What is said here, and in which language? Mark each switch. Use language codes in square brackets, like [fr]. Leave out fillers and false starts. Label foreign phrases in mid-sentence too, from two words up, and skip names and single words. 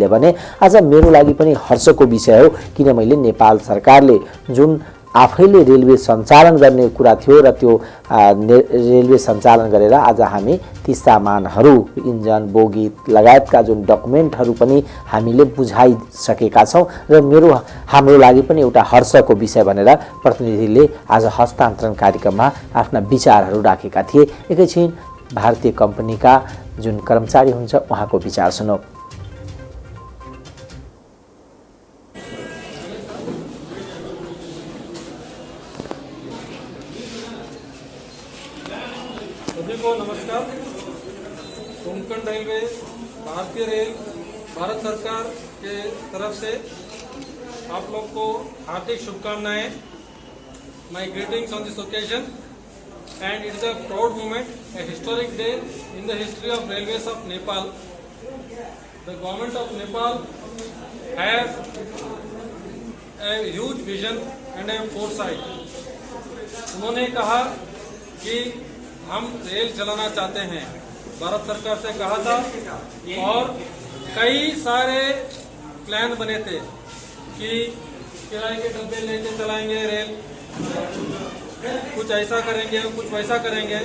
[ne] भने आज मेरो लागि पनि हर्षको विषय हो, किन मैले नेपाल सरकारले जुन आफैले रेलवे सञ्चालन गर्ने कुरा थियो र त्यो रेलवे सञ्चालन गरेर आज हामी ती सामानहरू इन्जन बोगी लगायतका जुन डकुमेन्टहरू पनि हामीले बुझाइसकेका छौँ र हाम्रो लागि पनि एउटा हर्षको विषय भनेर प्रतिनिधिले आज हस्तान्तरण कार्यक्रममा आफ्ना विचारहरू राखेका थिए। एकैछिन भारतीय कम्पनीका जुन कर्मचारी हुन्छ उहाँको विचार सुनौ। [hi] सभी को नमस्कार। कोंकण रेलवे, भारतीय रेल, भारत सरकार के तरफ से आप लोग को हार्दिक शुभकामनाएं। [en] my greetings on this occasion and it is a proud moment, a historic day in the history of railways of Nepal. The government of Nepal has a huge vision and a foresight. [hi] उन्होंने कहा कि हम रेल चलाना चाहते हैं। भारत सरकार से कहा था और कई सारे प्लान बने थे कि किराए के डब्बे लेके चलाएंगे रेल, कुछ ऐसा करेंगे कुछ वैसा करेंगे।